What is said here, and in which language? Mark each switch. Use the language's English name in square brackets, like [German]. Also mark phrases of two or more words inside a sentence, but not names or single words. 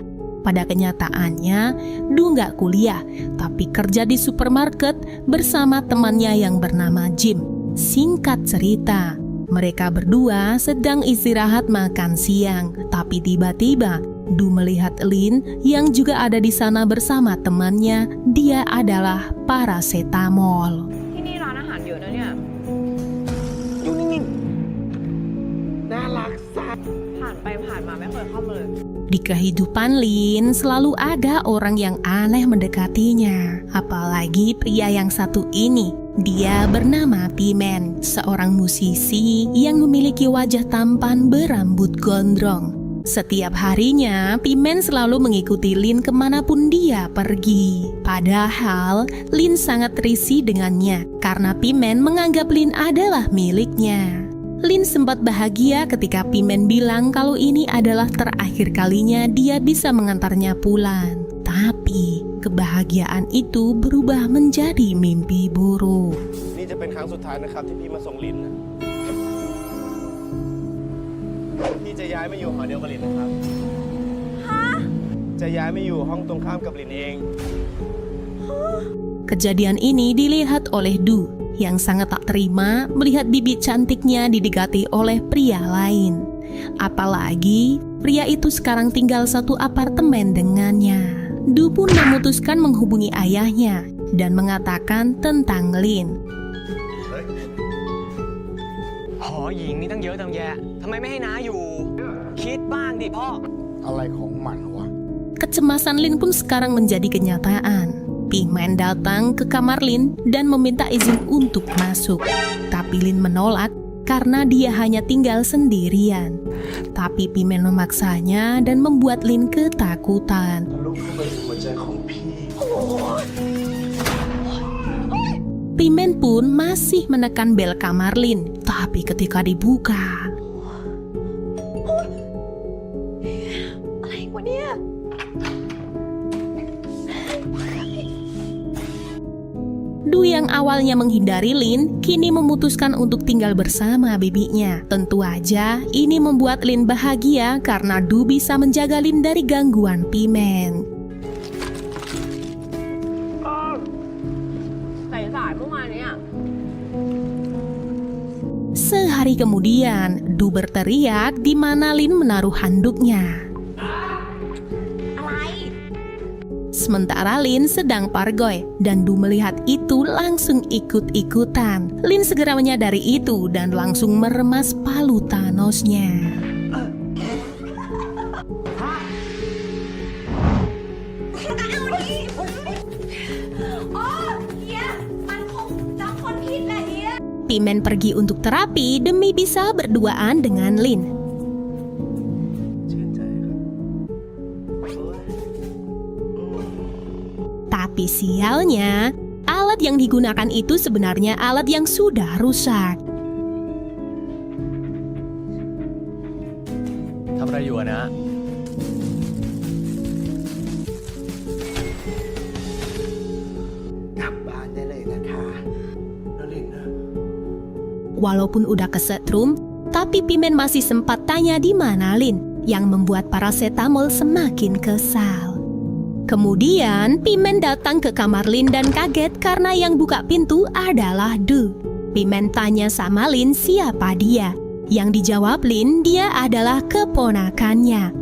[Indonesian] Pada kenyataannya, Du nggak kuliah, tapi kerja di supermarket bersama temannya yang bernama Jim. Singkat cerita, mereka berdua sedang istirahat makan siang, tapi tiba-tiba Du melihat Lin yang juga ada di sana bersama temannya. Dia adalah paracetamol. [Thai] ที่นี่ร้านอาหารเยอะนะเนี่ย อยู่นิ่งๆ น่ารักสัส ผ่านไปผ่านมาไม่เคยเข้ามาเลย [Indonesian] Di kehidupan Lin selalu ada orang yang aneh mendekatinya, apalagi pria yang satu ini. Dia bernama Pimen, seorang musisi yang memiliki wajah tampan berambut gondrong. Setiap harinya, Pimen selalu mengikuti Lin kemanapun dia pergi. Padahal, Lin sangat risih dengannya karena Pimen menganggap Lin adalah miliknya. Lin sempat bahagia ketika Pimen bilang kalau ini adalah terakhir kalinya dia bisa mengantarnya pulang. Tapi, kebahagiaan itu berubah menjadi mimpi buruk. [Thai] นี่จะเป็นครั้งสุดท้ายนะครับที่พี่มาส่งลินนะพี่จะย้ายมาอยู่หอเดียวกับลินนะครับ จะย้ายมาอยู่ห้องตรงข้ามกับลินเอง [Indonesian] Kejadian ini dilihat oleh Du, yang sangat tak terima melihat bibi cantiknya didekati oleh pria lain. Apalagi pria itu sekarang tinggal satu apartemen dengannya. Du pun memutuskan menghubungi ayahnya dan mengatakan tentang Lin. [Thai] หอหญิงนี่ตั้งเยอะตั้งแยะทำไมไม่ให้น้าอยู่ คิดบ้างดิพ่อ อะไรของมันวะ [Indonesian] Kecemasan Lin pun sekarang menjadi kenyataan. Pimen datang ke kamar Lin dan meminta izin untuk masuk. Tapi Lin menolak karena dia hanya tinggal sendirian. Tapi Pimen memaksanya dan membuat Lin ketakutan. [Thai] ลุกเข้าไปในหัวใจของพี่ [Indonesian] Pimen pun masih menekan bel kamar Lin. Tapi ketika dibuka, [Thai] อะไรวะเนี่ย [Indonesian] Du yang awalnya menghindari Lin, kini memutuskan untuk tinggal bersama bibinya. Tentu aja, ini membuat Lin bahagia karena Du bisa menjaga Lin dari gangguan Pimen. [Thai] สายๆเมื่อวานเนี่ย [Indonesian] Sehari kemudian, Du berteriak di mana Lin menaruh handuknya. sementara Lin sedang pargoy dan Du melihat itu langsung ikut-ikutan. Lin segera menyadari itu dan langsung meremas palu Thanosnya. Pimen pergi untuk terapi demi bisa berduaan dengan Lin. [Thai] ชื่นใจครับ [Indonesian] Tapi sialnya, alat yang digunakan itu sebenarnya alat yang sudah rusak. [Thai] ทำอะไรอยู่อะนะ กลับบ้านได้เลยนะคะนลินนะ [Indonesian] Walaupun udah kesetrum, tapi Pimen masih sempat tanya di mana Lin, yang membuat paracetamol semakin kesal. Kemudian Pimen datang ke kamar Lin dan kaget karena yang buka pintu adalah Du. Pimen tanya sama Lin siapa dia. Yang dijawab Lin, dia adalah keponakannya.